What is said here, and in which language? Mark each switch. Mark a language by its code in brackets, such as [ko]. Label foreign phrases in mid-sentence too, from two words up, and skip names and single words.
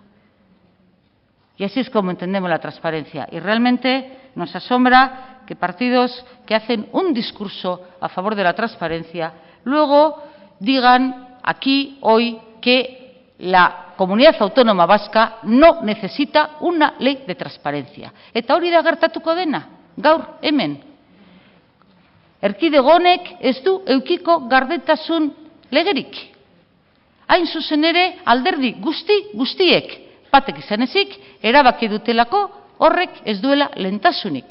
[es] Y así es como entendemos la transparencia. Y realmente nos asombra que partidos que hacen un discurso a favor de la transparencia, luego digan aquí hoy que la Comunidad Autónoma Vasca no necesita una ley de transparencia. [eu] Eta hori da gertatuko dena, gaur hemen. Erkidego honek ez du edukiko gardentasun legerik. Hain zuzen ere alderdi guztiek batek izan ezik erabaki dutelako horrek ez duela lehentasunik.